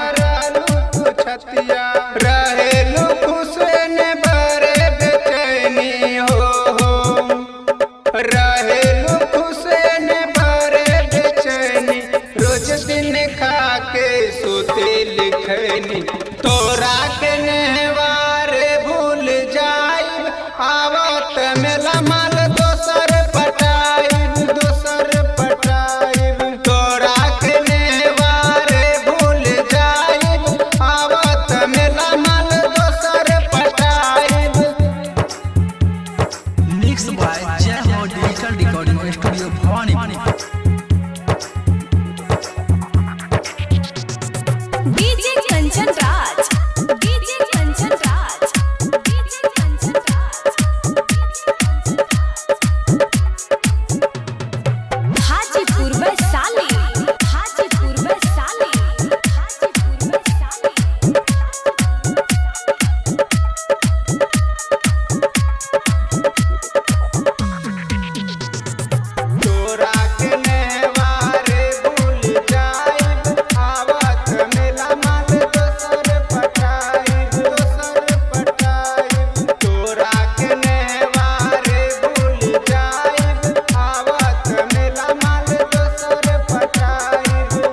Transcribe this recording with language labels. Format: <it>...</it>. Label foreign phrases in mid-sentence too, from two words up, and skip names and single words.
<bho>रहेलू खुश ने बरे बेचैनी हो रहेलू खुश ने बरे बेचैनी रोज दिन खा के सोते लिखैनी तोरा के नेवारे भूल जाइब आवत मेला माल दोसर पटाइब तोरा के नेवारे भूल जाइब आवत मेला माल दोसर पटाइब।</bho> <en>Mixed by Jeho Digital Recording Studio Bhawani. DJ Kanchan Raj, DJ Kanchan Raj, DJ Kanchan Raj, Hajipur Vaishali, Hajipur Vaishali, Hajipur Vaishali.</en> <bho>तोरा के नेवारे भूल जाइब आवत मेला माल दोसर पटाइब तोरा के नेवारे भूल जाइब आवत मेला माल दोसर पटाइब।</bho>